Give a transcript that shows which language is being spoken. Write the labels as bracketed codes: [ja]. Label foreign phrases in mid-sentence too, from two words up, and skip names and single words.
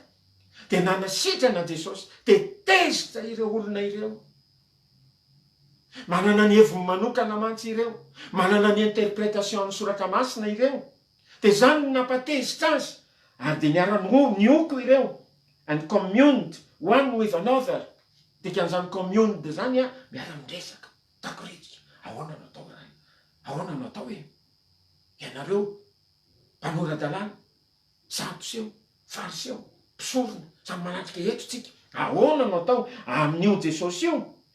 [mg] De nanasitrana Jesosy, de tezitra ireo olona ireo. Manana ny heviny manokana mantsy ireo, manana ny interpretation amin'ny soratra masina ireo. De zany no napatezitra azy, ary de niara-nioko ireo, [en] and communed one with another. [mg] Dikan'izany communed zany miara-miresaka, takoritrika, ahoana no atao raha, ahoana no atao hoe, ianareo mpanora-dalàna, Saduseo, Fariseo, mpisorona, samy manatrika eto tsika, ahoana no atao amin'io Jesosy io?